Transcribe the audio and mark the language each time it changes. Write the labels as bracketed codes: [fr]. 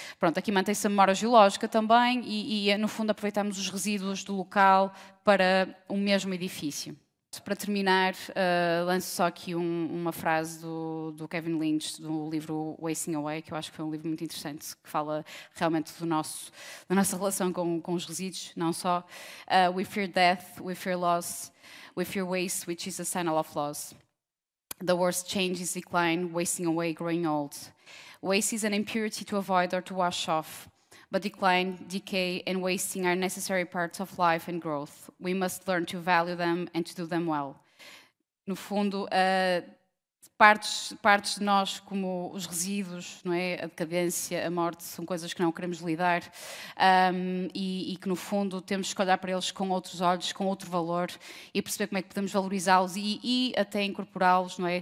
[pt] Pronto, aqui mantém-se a memória geológica também e, no fundo, aproveitamos os resíduos do local para o mesmo edifício. Para terminar, lanço só aqui uma frase do Kevin Lynch, do livro Wasting Away, que eu acho que foi um livro muito interessante, que fala realmente da nossa relação com os resíduos, não só. [en] We fear death, we fear loss, we fear waste, which is a sign of loss. The worst change is decline, wasting away, growing old. Waste is an impurity to avoid or to wash off. But decline, decay, and wasting are necessary parts of life and growth. We must learn to value them and to do them well. [pt] No fundo, partes de nós, como os resíduos, não é? A decadência, a morte, são coisas que não queremos lidar e que, no fundo, temos que olhar para eles com outros olhos, com outro valor e perceber como é que podemos valorizá-los e até incorporá-los, não é?